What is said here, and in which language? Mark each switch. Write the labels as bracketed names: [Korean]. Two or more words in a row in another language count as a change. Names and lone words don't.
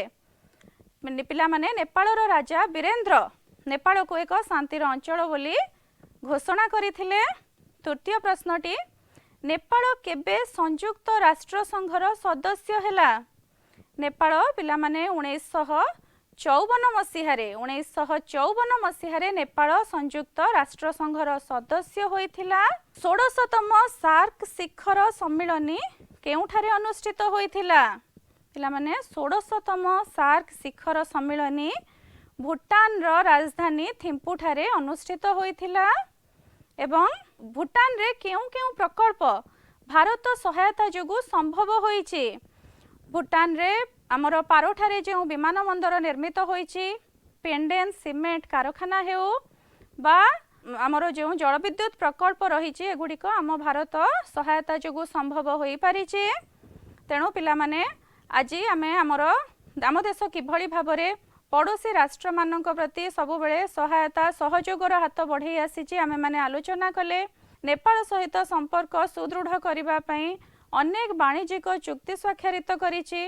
[Odia] ପିଲା ମାନେ ନେପାଳର ରାଜା ବୀରେନ୍ଦ୍ର ନେପାଳ କୁ ଏକ ଶାନ୍ତିର ଅଞ୍ଚଳ ବୋଲି ଘୋଷଣା କରିଥିଲେ। ତୃତୀୟ ପ୍ରଶ୍ନଟି ନେପାଳ କେବେ ସଂଯୁକ୍ତ ରାଷ୍ଟ୍ର ସଂଘର ସଦସ୍ୟ ହେଲା? ନେପାଳ ପିଲା ମାନେ 1954 ମସିହା ନେପାଳ ସଂଯୁକ୍ତ ରାଷ୍ଟ୍ର ସଂଘର ସଦସ୍ୟ ହୋଇଥିଲା। 16ତମ ସାର୍କ ଶିଖର ସମ୍ମିଳନୀ କେଉଁଠାରେ ଅନୁଷ୍ଠିତ ହୋଇଥିଲା? ପିଲା ମାନେ 16ତମ ସାର୍କ ଶିଖର ସମ୍ମିଳନୀ ଭୁଟାନ ର ରାଜଧାନୀ ଥିମ୍ପୁ ଠାରେ ଅନୁଷ୍ଠିତ ହୋଇଥିଲା। ଏବଂ ଭୁଟାନ ରେ କେଉଁ କେଉଁ ପ୍ରକଳ୍ପ ଭାରତ ସହାୟତା ଯୋଗୁ ସମ୍ଭବ ହୋଇଛି? ଭୁଟାନ ରେ ଆମର ପାରୋଠାରେ ଯେଉଁ ବିମାନ ବନ୍ଦର ନିର୍ମିତ ହୋଇଛି, ପେଣ୍ଡେନ ସିମେଣ୍ଟ କାରଖାନା ହେଉ ବା ଆମର ଯେଉଁ ଜଳ ବିଦ୍ୟୁତ ପ୍ରକଳ୍ପ ରହି ଏଗୁଡ଼ିକ ଆମ ଭାରତ ସହାୟତା ଯୋଗୁ ସମ୍ଭବ ହୋଇ ପାରିଛି। ତେଣୁ ପିଲା ମାନେ ଆଜି ଆମେ ଆମ ଦେଶ କିଭଳି ଭାବରେ ପଡ଼ୋଶୀ ରାଷ୍ଟ୍ର ମାନଙ୍କ ପ୍ରତି ସବୁ ବେଳେ ସହାୟତା ସହଯୋଗର ହାତ ବଢ଼ାଇ ଆସିଛି ଆମେ ମାନେ ଆଲୋଚନା କଲେ। ନେପାଳ ସହିତ ସମ୍ପର୍କ ସୁଦୃଢ଼ କରିବା ପାଇଁ ଅନେକ ବାଣିଜ୍ୟିକ ଚୁକ୍ତି ସ୍ୱାକ୍ଷରିତ କରିଛି।